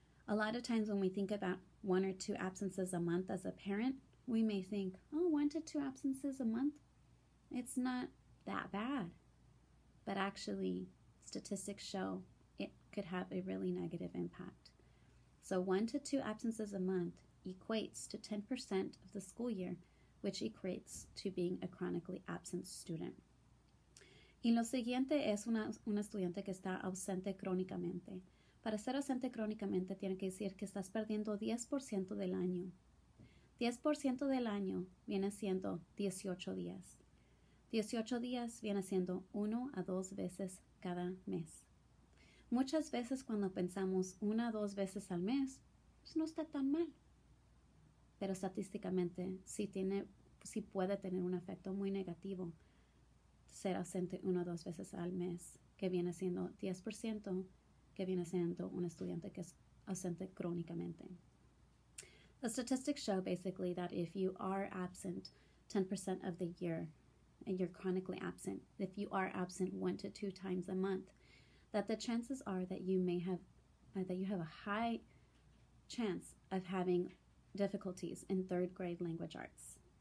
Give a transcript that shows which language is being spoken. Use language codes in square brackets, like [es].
[en] A lot of times when we think about 1 or 2 absences a month as a parent, we may think, oh, 1 to 2 absences a month, it's not that bad. But actually, statistics show it could have a really negative impact. So 1 to 2 absences a month equates to 10% of the school year, which equates to being a chronically absent student. [es] Y lo siguiente es un estudiante que está ausente crónicamente. Para ser ausente crónicamente tiene que decir que estás perdiendo 10% del año. 10% del año viene siendo 18 días. 18 días viene siendo 1 a 2 veces cada mes. Muchas veces cuando pensamos 1 a 2 veces al mes, pues no está tan mal. Pero estadísticamente sí puede tener un efecto muy negativo ser ausente 1 o 2 veces al mes, que viene siendo 10%, que viene siendo un estudiante que es ausente crónicamente. [en] The statistics show basically that if you are absent 10% of the year and you're chronically absent, if you are absent 1 to 2 times a month, that the chances are that you have a high chance of having difficulties in 3rd grade language arts.